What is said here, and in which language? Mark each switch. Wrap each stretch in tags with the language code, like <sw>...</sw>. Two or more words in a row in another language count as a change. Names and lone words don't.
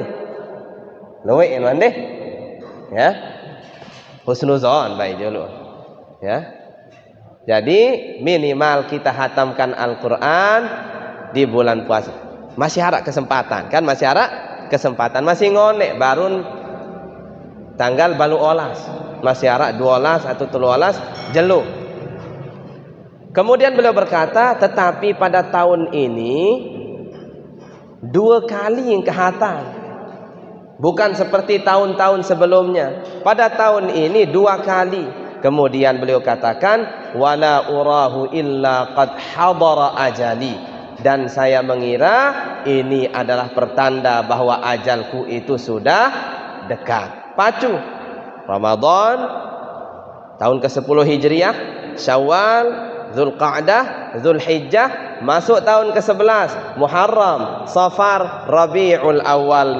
<sas>Loe eman deh. Ya.</sas> <id>Husnuzon baik dulu. Ya. Jadi minimal kita hatamkan Al-Quran di bulan puasa. Masih harap kesempatan kan, masih harap kesempatan, masih</id> <sas>ngonek barun tanggal balu olas,</sas> <id>masih harap 12 atau 13 jeluk. Kemudian beliau berkata, tetapi pada tahun ini 2 kali yang kehatam, bukan seperti tahun-tahun sebelumnya. Pada tahun ini 2 kali. Kemudian beliau katakan,</id> <ar>ولا أراه إلا قد حضر أجلي.</ar> <id>Dan saya mengira ini adalah pertanda bahwa ajalku itu sudah dekat. Pacu Ramadan tahun ke-10 Hijriah, Syawal, Zulqa'dah, Zulhijjah, masuk tahun ke-11 Muharram, Safar, Rabiul Awal.</id>